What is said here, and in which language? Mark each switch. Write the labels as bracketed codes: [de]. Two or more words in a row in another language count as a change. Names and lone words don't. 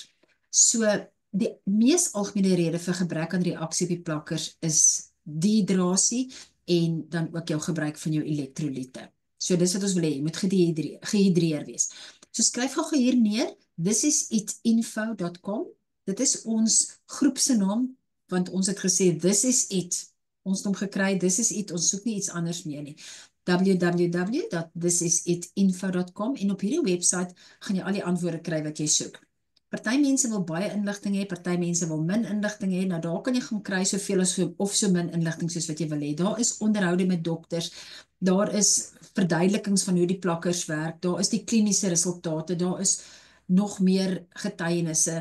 [af] So, die mees algemene rede vir gebrek aan reaksie op die plakkers is dehydrasie en dan ook jou gebruik van jou elektrolyte. So dis wat ons wil hê, jy moet gehidreer wees. So skryf gou hier neer, thisisit.info.com. Dit is ons groep se naam, want ons het gesê [en] this is it. [af] Ons het hom gekry, [en] this is it, [af] ons soek nie iets anders meer nie. www.thisisit.info.com, en op hierdie website gaan jy al die antwoorde kry wat jy soek. Party mense wil baie inligting hê, party mense wil min inligting hê. Nou daar kan jy gaan kry soveel of so min inligting soos wat jy wil hê. Daar is onderhoude met dokters, daar is verduidelikings van hoe die plakkers werk, daar is die kliniese resultate, daar is nog meer getuienisse.